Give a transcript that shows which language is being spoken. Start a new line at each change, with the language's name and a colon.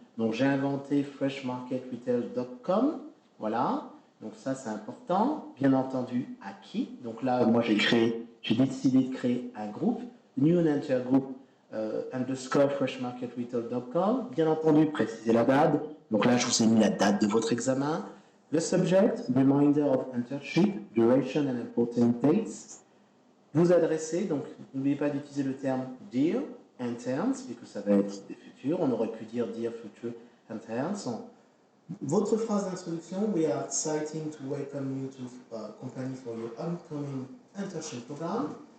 French: Donc j'ai inventé freshmarketretail.com, voilà. Donc ça c'est important. Bien entendu, à qui? Donc là, moi j'ai décidé de créer un groupe, New and Enter Group, underscore freshmarketretail.com. Bien entendu, précisez la date. Donc là, je vous ai mis la date de votre examen.
English: Le subject, reminder of internship, duration and important dates.
French: Vous adressez, donc n'oubliez pas d'utiliser le terme
English: dear interns,
French: puisque ça va être des futurs. On aurait pu dire
English: dear future interns.
French: Votre phrase d'introduction,
English: we are excited to welcome you to company for your upcoming internship program.